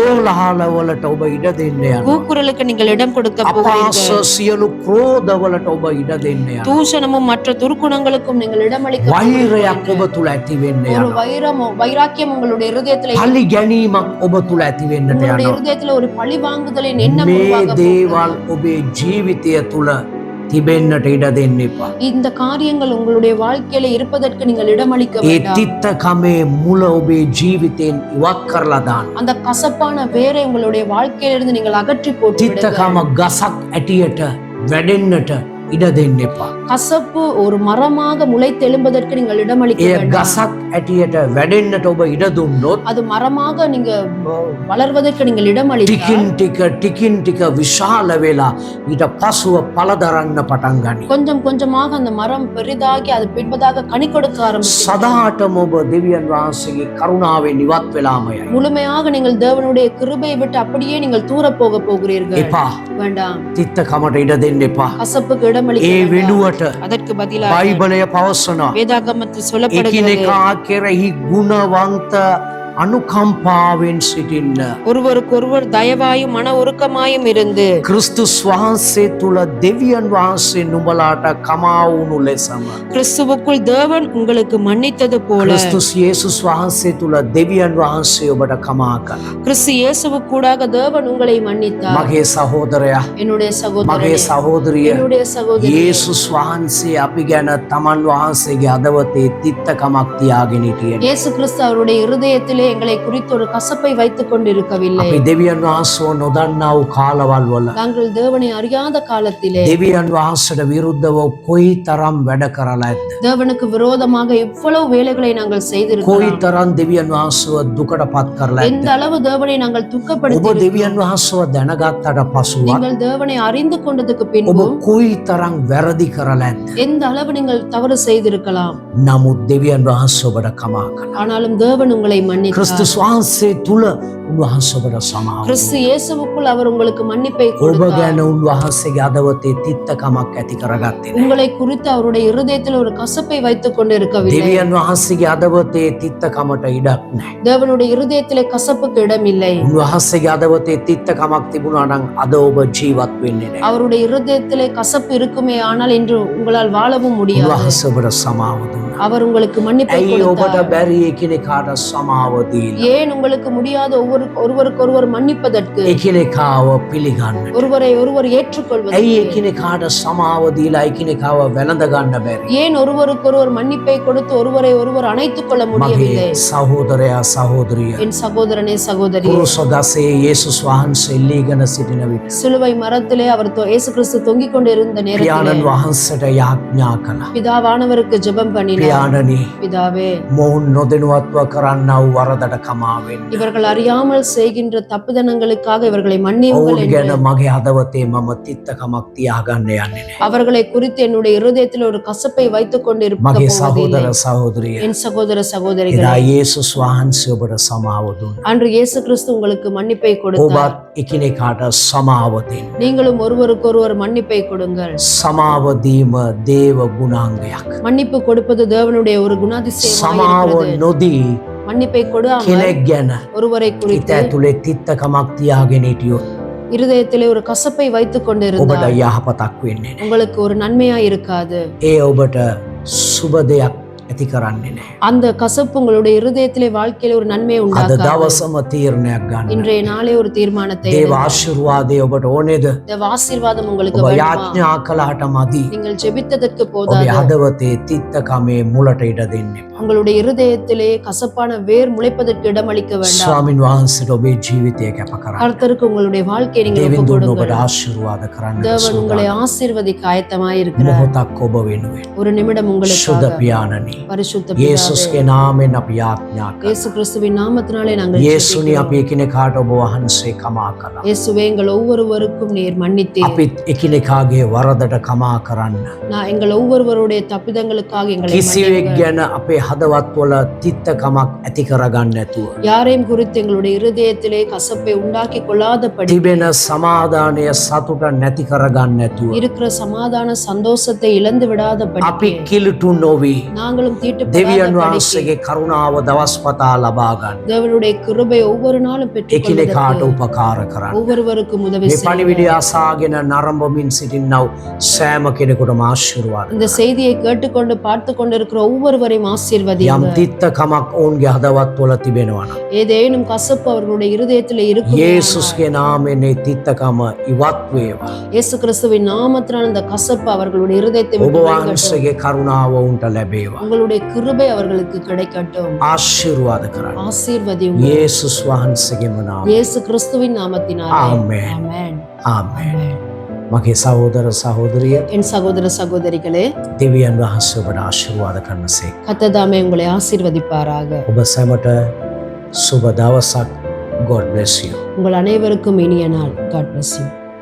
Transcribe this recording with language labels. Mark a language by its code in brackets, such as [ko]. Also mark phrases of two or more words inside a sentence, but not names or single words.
[si] කෝලහලවලට ඔබ ඉඩ දෙන්න යනවා. [ta] கூக்குரலுக்கு நீங்கள் இடம் கொடுக்க [si] අපාස [ta] போகிறீர்கள், [si] සියලු ක්‍රෝධවලට ඔබ ඉඩ දෙන්න යනවා. [ta] தூஷணமும் மற்ற துர்க்குணங்களுக்கும் நீங்கள் இடமளிக்க [si] වෛරයක් [ta] போகிறீர்கள். [si] ඔබ තුල ඇති වෙන්න [ta] ஒரு [si] යනවා. [ta] வைராக்கியம் உங்களுடைய இருதயத்துல [si] පලි ගැනීමක් ඔබ තුල ඇති වෙන්නට [ta] உங்களுடைய [si] යනවා. [ta] இருதயத்துல ஒரு பழி வாங்குதலின் எண்ணம் [si] මේ [ta] உருவாக [si] දේවල් [ta] போகிறது. [si] ඔබේ ජීවිතය තුල තිබෙන්නට ඉඩ දෙන්න එපා. [ta] இந்த காரியங்கள் உங்களுடைய வாழ்க்கையில இருப்பதற்கு நீங்கள் இடமளிக்க [si] ඒ [ta] வேண்டாம். [si] තිත්තකමේ මුල ඔබේ ජීවිතයෙන් ඉවත් කරලා දාන්න. [ta] அந்த கசப்பான வேரை உங்களுடைய வாழ்க்கையிலிருந்து நீங்கள் அகற்றி போட்டு விடுங்கள். [si] තිත්තකම ගසක් ඇටියට වැඩෙන්නට ඉඩ දෙන්න එපා. [ta] கசப்பு ஒரு மரமாக முளைத்தெழும்பதற்கு நீங்கள் இடமளிக்க [si] ඒ [ta] வேண்டாம். [si] ගසක් ඇටියට වැඩෙන්නට ඔබ ඉඩ දුන්නොත් [ta] அது மரமாக நீங்க வளர்வதற்கு நீங்கள் இடமளித்தால் [si] ටිකින් ටික විශාල වෙලා ඊට පසුව පළදරන්න පටන් ගනී. [ta] கொஞ்சம் கொஞ்சமாக அந்த மரம் பெரிதாகி அது பின்பதாக கனி கொடுக்க ஆரம்பிக்கும். [si] සදාටම ඔබ දෙවියන් වහන්සේගේ කරුණාවෙන් ඉවත් වෙලාම යයි. [ta] முழுமையாக நீங்கள் தேவனுடைய கிருபையை விட்டு அப்படியே நீங்கள் தூர போக போகிறீர்கள். [si] එපා. [ta] வேண்டாம். [si] තිත්තකමට ඉඩ දෙන්න එපා. [ta] கசப்புக்கு இடமளிக்க [si] ඒ [ta] வேண்டாம். [si] වෙනුවට [ta] அதற்கு பதிலாக [si] බයිබලය පවසනවා [ta] வேதாகமத்தில் சொல்லப்படுகிறது, [si] එකිනෙකා කෙරෙහි ගුණවන්ත අනුකම්පාවෙන් සිටින්න. [ta] ஒருவருக்கொருவர் தயவாயும் மன உருக்கமாயும் இருந்து [si] ක්‍රිස්තුස් වහන්සේ තුල දෙවියන් වහන්සේ නුඹලාට කමා වුණු ලෙසම [ta] கிறிஸ்துவுக்குள் தேவன் உங்களுக்கு மன்னித்தது போல [si] ක්‍රිස්තුස් යේසුස් වහන්සේ තුල දෙවියன் වහන්සේ ඔබට කමා කළා. [ta] கிறிஸ்து இயேசுவுக்கூடாக தேவன் உங்களை மன்னித்தார். [si] මගේ සහෝදරයා, [ta] என்னுடைய [si] මගේ [ta] சகோதரனே, [si] සහෝදරිය, [ta] என்னுடைய சகோதரி, [si] යේසුස් වහන්සේ අපි ගැන තමන් වහන්සේගේ හදවතේ තිත්තකමක් තියාගෙන හිටියේ. [ta] இயேசு கிறிஸ்து அவருடைய இருதயத்திலே எங்களை குறித்து ஒரு கசப்பை வைத்துக் கொண்டிருக்கவில்லை. [si] අපි දෙවියන් වහන්සේව නොදන්නා වූ කාලවල් වල [ta] நாங்கள் தேவனை அறியாத காலத்திலே [si] දෙවියන් වහන්සේට විරුද්ධව කොයි තරම් වැඩ කරලා ඇද්ද? [ta] தேவனுக்கு விரோதமாக எவ்வளவு வேலைகளை நாங்கள் [si] කොයි [ta] செய்திருக்கிறோம். [si] තරම් දෙවියන් වහන්සේව දුකට පත් කරලා ඇද්ද? [ta] எந்த அளவு தேவனை நாங்கள் [si] ඔබ [ta] துக்கப்படுத்தி [si] දෙවියන් වහන්සේව දැනගත්තට පසුව [ta] நீங்கள் தேவனை அறிந்து கொண்டதுக்கு [si] ඔබ [ta] பின்பு [si] කොයි තරම් වැරදි කරලා ඇද්ද? [ta] எந்த அளவு நீங்கள் தவறு செய்திருக்கலாம். [si] නමුත් දෙවියන් වහන්සේ ඔබට කමා කළා. [ta] ஆனாலும் தேவன் உங்களை மன்னித்தார். [si] ක්‍රිස්තුස් වහන්සේ තුල උන්වහන්සේ ඔබට සමාව [ta] கிறிஸ்து இயேசுவுக்குள் அவர் உங்களுக்கு மன்னிப்பை [si] ඔබ [ta] கொடுத்தார். [si] ගැන උන්වහන්සේගේ හදවතේ තිත්තකමක් ඇති කරගත්තේ නැහැ. [ta] உங்களை குறித்து அவருடைய இருதயத்தில் ஒரு கசப்பை வைத்துக் கொண்டிருக்கவில்லை. [si] දෙවියන් වහන්සේගේ හදවතේ තිත්තකමට ඉඩක් නැහැ. [ta] தேவனுடைய இருதயத்திலே கசப்புக்கு இடமில்லை. [si] උන්වහන්සේගේ හදවතේ තිත්තකමක් තිබුණා නම් අද ඔබ ජීවත් වෙන්නේ නැහැ. [ta] அவருடைய இருதயத்திலே கசப்பு இருக்குமே ஆனால் இன்று உங்களால் வாழவும் முடியாது. [si] උන්වහන්සේ ඔබට සමාව දුන්නා. [ta] அவர் உங்களுக்கு மன்னிப்பை [si] ඇයි ඔබට [ta] கொடுத்தார். [si] බැරි එකිනෙකාට සමාව දීලා [ta] ஏன் உங்களுக்கு முடியாத ஒருவருக்கொருவர் மன்னிப்பதற்கு, [si] එකිනෙකාව පිළිගන්න? [ta] ஒருவரை ஒருவர் [si] ඇයි [ta] ஏற்றுக்கொள்வதற்கு, [si] එකිනෙකාට සමාව දීලා එකිනෙකාව වැළඳ ගන්න බැරි? [ta] ஏன் ஒருவருக்கொருவர் மன்னிப்பை கொடுத்து ஒருவரை ஒருவர் அணைத்துக் கொள்ள முடியவில்லை. [si] මගේ සහෝදරයා සහෝදරිය, [ta] என் சகோதரனே சகோதரி, [si] කුරුස ගසේ යේසුස් වහන්සේ එල්ලීගෙන සිටින විට [ta] சிலுவை மரத்திலே அவர் இயேசு கிறிஸ்து தொங்கிக் கொண்டிருந்த நேரத்திலே [si] පියාණන් වහන්සේට යාඥා කළා. [ta] பிதாவானவருக்கு ஜெபம் பண்ணினார். [si] පියාණනි, [ta] பிதாவே, [si] මොවුන් නොදැනුවත්ව කරන්නා වූ වරදට කමා වෙන්න. [ta] இவர்கள் அறியாமல் செய்கின்ற தப்புதனங்களுக்காக இவர்களை மன்னியுங்கள் [si] ඔවුන් [ta] என்று [si] ගැන මගේ හදවතේ මම තිත්තකමක් තියාගන්න යන්නේ නැහැ. [ta] அவர்களை குறித்து என்னுடைய இருதயத்தில் ஒரு கசப்பை வைத்துக் கொண்டிருக்க [si] මගේ [ta] போவதில்லை. [si] සහෝදර සහෝදරිය, [ta] என் சகோதர [si] එදා [ta] சகோதரிகளே, [si] යේසුස් වහන්සේ ඔබට සමාව දුන්නා. [ta] அன்று இயேசு கிறிஸ்து உங்களுக்கு மன்னிப்பை கொடுத்தார். [si] ඔබත් එකිනෙකාට සමාව දෙන්න. [ta] நீங்களும் ஒருவருக்கொருவர் மன்னிப்பை கொடுங்கள். [si] සමාව දීම දේව ගුණාංගයක්. [ta] மன்னிப்பு கொடுப்பது தேவனுடைய ஒரு குணாதிசயமாக [si] සමාව [ta] இருக்கிறது. [si] නොදී [ta] மன்னிப்பை கொடாமல் [si] කෙනෙක් ගැන [ta] ஒருவரை [si] හිත [ta] குறித்து [si] ඇතුලේ තිත්තකමක් තියාගෙන හිටියොත් [ta] இருதயத்திலே ஒரு கசப்பை வைத்துக் [si] ඔබට [ta] கொண்டிருந்தால் [si] යහපතක් වෙන්නේ නැහැ. [ta] உங்களுக்கு ஒரு நன்மையா இருக்காது. [si] ඒ ඔබට සුබ දෙයක් ඇති කරන්නේ නැහැ. [ta] அந்த கசப்பு உங்களுடைய இருதயத்திலே வாழ்க்கையில ஒரு நன்மையை [si] අද [ta] உண்டாக்காது. [si] දවසම තීරණයක් ගන්න. [ta] இன்றைய நாளே ஒரு தீர்மானத்தை [si] දේව [ta] எடுங்கள். [si] ආශිර්වාදය ඔබට ඕනේද? [ta] தேவ ஆசீர்வாதம் உங்களுக்கு [si] ඔබ [ta] வேண்டுமா? [si] යාඥා කළාට මදි. [ta] நீங்கள் ஜெபித்ததற்கு [si] ඔබේ [ta] போதாது. [si] හදවතේ තිත්තකමේ මුලට ඉඩ දෙන්න එපා. [ta] உங்களுடைய இருதயத்திலே கசப்பான வேர் முளைப்பதற்கு இடமளிக்க வேண்டாம். [si] ස්වාමින් වහන්සේට ඔබේ ජීවිතය කැප කරන්න. [ta] கர்த்தருக்கு உங்களுடைய வாழ்க்கையை நீங்கள் [si] දෙවිඳුන් [ta] ஒப்புக் [si] ඔබට [ta] கொடுங்கள். [si] ආශිර්වාද කරන්න. [ta] தேவன் உங்களை ஆசீர்வதிக்க ஆயத்தமாய் இருக்கிறார். [si] මොහොතක් ඔබ වෙනුවෙන්. [ta] ஒரு நிமிடம் [si] සුද [ta] உங்களுக்காக. [si] පියාණනි. [ta] பரிசுத்த பிதாவே, [si] යේසුස්ගේ නාමයෙන් අපි යාඥා කරනවා. [ta] இயேசு கிறிஸ்துவின் நாமத்தினாலே நாங்கள் [si] යේසුනි [ta] ஜெபிக்கிறோம். [si] අපි එකිනෙකාට ඔබ වහන්සේ කමා කළා. [ta] இயேசுவே எங்கள் ஒவ்வொருவருக்கும் நீர் மன்னித்தீர். [si] අපිත් එකිනෙකාගේ වරදට කමා කරන්න. [ta] நான் எங்கள் ஒவ்வொருவருடைய தப்பிதங்களுக்காக எங்களை [si] කිසිවෙක් [ta] மன்னியுங்கள். [si] ගැන අපේ හදවත්වල තිත්තකමක් ඇති කරගන්න නැතුව. [ta] யாரையும் குறித்து எங்களுடைய இருதயத்திலே கசப்பை உண்டாக்கி கொள்ளாதபடி [si] තිබෙන සමාධානය සතුට නැති කරගන්න නැතුව. [ta] இருக்கிற சமாதான சந்தோஷத்தை இழந்து விடாதபடி [si] අපි කිලුටු නොවී [ta] நாங்களும் [si] දෙවියන් [ta] தீட்டுப்படாதபடி [si] වහන්සේගේ කරුණාව දවස් පතා ලබා ගන්න. [ta] தேவனுடைய கிருபை ஒவ்வொரு நாளும் [si] එකිනෙකාට [ta] பெற்றுக்கொள்வதற்கு [si] උපකාර කරන්න. [ta] ஒவ்வொருவருக்கும் உதவி [si] මේ [ta] செய்யுங்கள். [si] පණිවිඩය අසාගෙන නරඹමින් සිටින්නව සෑම කෙනෙකුටම ආශිර්වාද. [ta] இந்த செய்தியை கேட்டுக்கொண்டு பார்த்து கொண்டிருக்கிற ஒவ்வொருவரையும் [si] යම් [ta] ஆசீர்வதியுங்கள். [si] තිත්තකමක් ඔවුන්ගේ හදවත්වල තිබෙනවා නම් [ta] ஏதேனும் கசப்பு அவர்களுடைய இருதயத்திலே இருக்கும் [si] යේසුස්ගේ නාමයෙන් ඒ තිත්තකම ඉවත් වේවා. [ta] இயேசு கிறிஸ்துவின் நாமத்தினால் அந்த கசப்பு அவர்களுடைய இருதயத்தை [si] ඔබ [ta] விட்டு நீங்கட்டும். [si] වහන්සේගේ කරුණාව ඔවුන්ට ලැබේවා. [ta] உங்களுடைய கிருபை அவர்களுக்கு கிடைக்கட்டும். [si] ආශිර්වාද කරන්න. [ta] ஆசீர்வதியுங்கள். [si] යේසුස් වහන්සේගේම නාමයෙන්. [ta] இயேசு கிறிஸ்துவின் நாமத்தினாலே. [si] ආමේන්. [ta] ஆமென். [si] ආමේන්. [ta] ஆமென். [si] මගේ සහෝදර සහෝදරිය [ta] என் சகோதர சகோதரிகளே, [si] දෙවියන් වහන්සේ ඔබට ආශිර්වාද කරනසේ. [ta] கர்த்தர் உங்களை ஆசீர்வதிப்பாராக. [si] ඔබ සැමට සුබ දවසක්. [en] God bless you. [ta] உங்கள் அனைவருக்கும் இனிய நாள். [en] God bless you.